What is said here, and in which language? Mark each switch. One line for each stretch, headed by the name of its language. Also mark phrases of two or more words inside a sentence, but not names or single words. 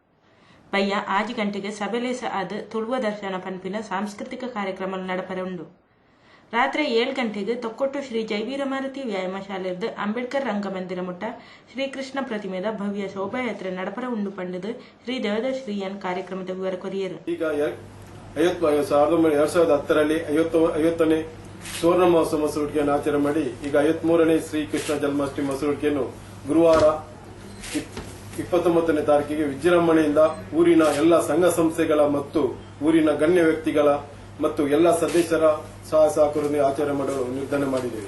Tulu: ಬಯ್ಯ 6 ಗಂಟೆಗೆ ಸಭೆಲೇಸ ಆದ ತುಳುವ ದರ್ಶನ ಪನ್ಪಿನ ಸಾಂಸ್ಕೃತಿಕ ಕಾರ್ಯಕ್ರಮ ನಡಪರುಂಡು. ರಾತ್ರಿ 7 ಗಂಟೆಗೆ ತೊಕ್ಕೊಟ್ಟು ಶ್ರೀ ಜೈ ವೀರಮಾರುತಿ ವ್ಯಾಯಾಮ ಶಾಲೆರ್ದು ಅಂಬೇಡ್ಕರ್ ರಂಗಮಂದಿರ ಮುಟ್ಟ ಶ್ರೀಕೃಷ್ಣ ಪ್ರತಿಮೆದ ಭವ್ಯ ಶೋಭಾಯಾತ್ರೆ ನಡಪರ ಉಂಡು ಪಂಡದು ಶ್ರೀ ದೇವದಾಸ್ ಶ್ರೀಯನ್ ಕಾರ್ಯಕ್ರಮದ ವಿವರ ಕೊರಿಯರು.
Kannada: ಈಗ 2010ರಲ್ಲಿ 50ನೇ ಸುವರ್ಣ ಮಹೋತ್ಸವ ಮಸೂಡಿಕೆಯನ್ನು ಆಚರಣೆ ಮಾಡಿ ಈಗ 53ನೇ ಶ್ರೀಕೃಷ್ಣ ಜನ್ಮಾಷ್ಟಮಿ ಮಸೂಡಿಕೆಯನ್ನು ಗುರುವಾರ 29ನೇ ತಾರೀಕಿಗೆ ವಿಜೃಂಭಣೆಯಿಂದ ಊರಿನ ಎಲ್ಲ ಸಂಘ ಸಂಸ್ಥೆಗಳ ಮತ್ತು ಊರಿನ ಗಣ್ಯ ವ್ಯಕ್ತಿಗಳ ಮತ್ತು ಎಲ್ಲ ಸದಸ್ಯರ ಸಹಕಾರದೊಂದಿಗೆ ಆಚರಣೆ ಮಾಡಲು ನಿರ್ಧಾರ ಮಾಡಿದ್ದೇವೆ.